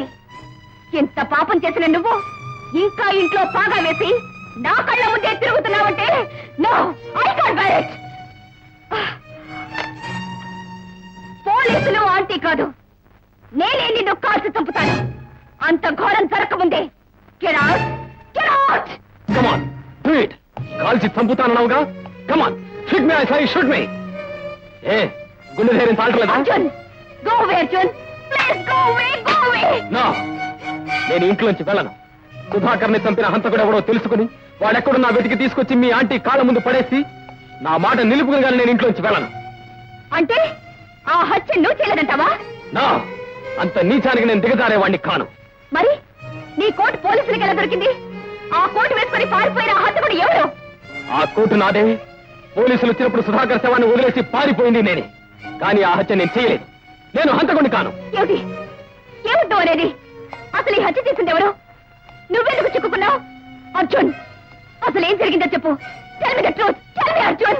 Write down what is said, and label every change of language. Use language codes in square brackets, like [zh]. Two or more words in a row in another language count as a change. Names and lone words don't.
[te] ఇంత పాపం చేసిన నువ్వు ఇంకా ఇంట్లో పాగా వేసి నా కళ్ళ ముందే తిరుగుతున్నావంటే [en] no, I can't bear it. [te] పోలీసులు ఆంటీ కాదు, నేనే నిన్ను కాల్చి చంపుతాను. అంత ఘోరం జరగకముందే [en] get out, get out. Come on, do it. [te] కాల్చి చంపుతానన్నావుగా. [en] Come on, shoot me, I say shoot me. [te] గుండె ధైర్యం తాల్చలేదా? అర్జున్, [en] go away, అర్జున్. Please go away, go away. No, [te] నేను ఇంట్లోంచి వెళ్ళను. సుధాకర్ని చంపిన హంతకుడు ఎవడో తెలుసుకుని వాడెక్కడున్నా వెతికి తీసుకొచ్చి మీ ఆంటీ కాళ్ళ ముందు పడేసి నా మాట నిలుపుకుని నేను ఇంట్లోంచి వెళ్ళను. అంటే ఆ హత్య నువ్వు చేయలేదంటావా? నా అంత నీచానికి నేను దిగజారేవాడిని కాను. మరి నీ కోటు పోలీసులకు ఎలా దొరికింది? ఆ కోటు వేసుకుని పారిపోయిన ఆ హంతకుడు ఎవరు? ఆ కోటు నాదే. పోలీసులు వచ్చినప్పుడు సుధాకర్ శవాన్ని వదిలేసి పారిపోయింది నేనే. కానీ ఆ హత్య నేను చేయలేదు. నేను హంతకుడిని కాను. ఏమిటి ఏమిటో అనేది? అసలు ఈ హత్య చేసింది ఎవరు? నువ్వెందుకు చిక్కుకున్నావు? అర్జున్, అసలు ఏం జరిగిందో చెప్పు. [en] Tell me the truth. Tell me, [te] అర్జున్.